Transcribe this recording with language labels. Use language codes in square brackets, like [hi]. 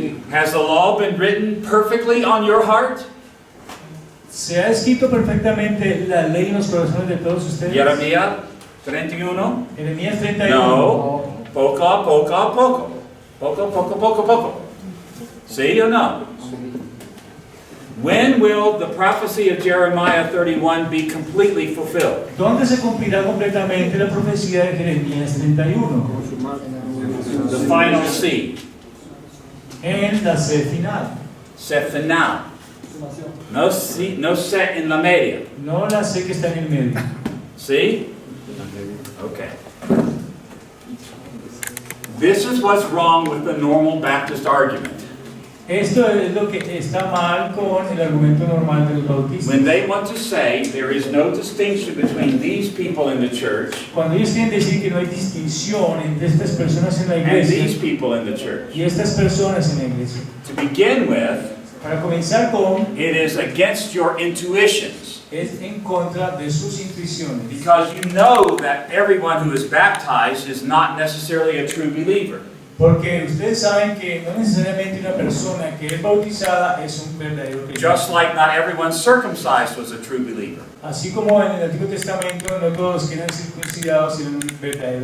[en] Has the law been written perfectly on your heart? [es] ¿Se ha escrito perfectamente la ley en los corazones de todos ustedes? Jeremías 31? Jeremías 31. No, poco a poco. Poco. [en] See or no? When will the prophecy of Jeremiah 31 be completely fulfilled? [es] ¿Dónde se cumplirá completamente la profecía de Jeremías 31? [en] The final C. [es] En la C final. Se final. No C en la media. No la C que está en el medio. [en] See? Okay. This is what's wrong with the normal Baptist argument. [es] Esto es lo que está mal con el argumento normal de los bautistas. [en] When they want to say there is no distinction between these people in the church [es] Cuando ellos quieren decir que no hay distinción entre estas personas en la [en] and [es] iglesia [en] these people in the church. [es] y estas personas en la iglesia. [en] To begin with, [es] Para comenzar con, [en] it is against your intuitions. [es] es en contra de sus intuiciones. [en] Because you know that everyone who is baptized is not necessarily a true believer. [es] Porque ustedes saben que no necesariamente una persona que es bautizada es un verdadero creyente. [en] Just like not everyone circumcised was a true believer. [es] Así como en el Antiguo Testamento no todos los que eran circuncidados eran un verdadero